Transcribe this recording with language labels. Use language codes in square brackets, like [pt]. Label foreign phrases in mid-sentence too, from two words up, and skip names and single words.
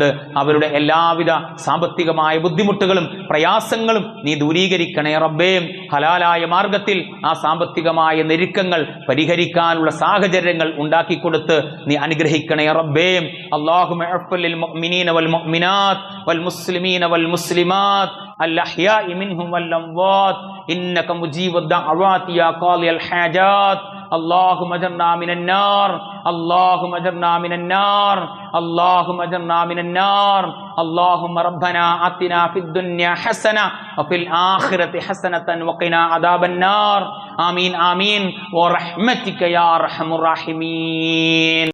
[ml] അവരുടെ എല്ലാവിധ സാമ്പത്തികമായ ബുദ്ധിമുട്ടുകളും പ്രയാസങ്ങളും നീ ദൂരീകരിക്കണേ റബ്ബേ. ഹലാലായ മാർഗത്തിൽ ആ സാമ്പത്തികമായ ഞെരുക്കങ്ങൾ പരിഹരിക്കാനുള്ള സാഹചര്യങ്ങൾ ഉണ്ടാക്കിക്കൊടുത്ത് നീ അനുഗ്രഹിക്കണേ റബ്ബേ. [ar] اللهم اغفر للمؤمنين والمؤمنات والمسلمين والمسلمات الأحياء منهم والأموات إنك مجيب الدعوات يا قاضي الحاجات اللهم اجرنا من النار اللهم اجرنا من النار اللهم اجرنا من النار اللهم ربنا آتنا في الدنيا حسنة وفي الآخرة حسنة وقنا عذاب النار آمين آمين ورحمتك يا أرحم الراحمين.